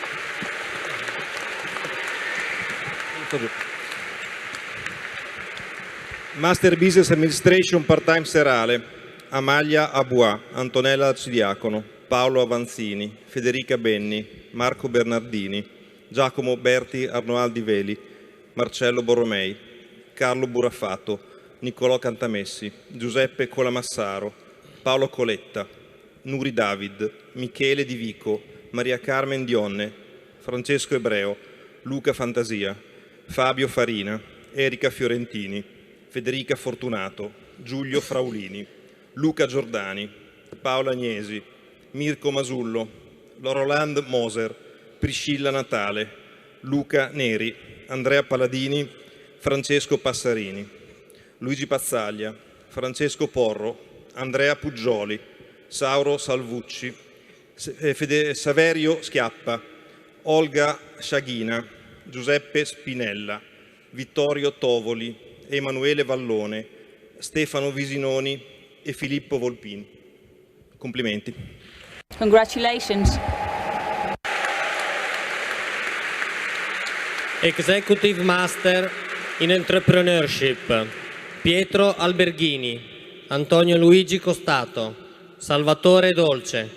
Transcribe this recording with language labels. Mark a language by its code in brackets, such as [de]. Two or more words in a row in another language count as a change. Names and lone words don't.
[it] Master Business Administration Part-Time Serale, Amalia Abua, Antonella Arcidiacono, Paolo Avanzini, Federica Benni, Marco Bernardini, Giacomo Berti Arnoaldi Veli, Marcello Borromei, Carlo Buraffato, Niccolò Cantamessi, Giuseppe Colamassaro, Paolo Coletta, Nuri David, Michele Di Vico, Maria Carmen Dionne, Francesco Ebreo, Luca Fantasia, Fabio Farina, Erika Fiorentini, Federica Fortunato, Giulio Fraulini, Luca Giordani, Paola Agnesi, Mirko Masullo, Roland Moser, Priscilla Natale, Luca Neri, Andrea Paladini, Francesco Passarini, Luigi Pazzaglia, Francesco Porro, Andrea Puggioli, Sauro Salvucci, Saverio Schiappa, Olga Sciaghina, Giuseppe Spinella, Vittorio Tovoli, Emanuele Vallone, Stefano Visinoni e Filippo Volpin. Complimenti. [en] Congratulations. Executive Master in Entrepreneurship, Pietro Alberghini, Antonio Luigi Costato, Salvatore Dolce.